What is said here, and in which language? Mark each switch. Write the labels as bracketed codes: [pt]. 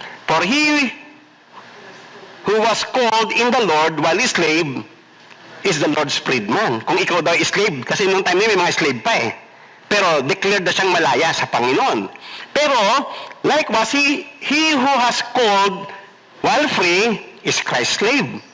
[en] For he who was called in the Lord while a slave is the Lord's freedman. [tl] Kung ikaw daw slave, kasi nung time niya may mga slave pa eh. Pero declared na siyang malaya sa Panginoon. [en] Pero, likewise, he who has called while free is Christ's slave.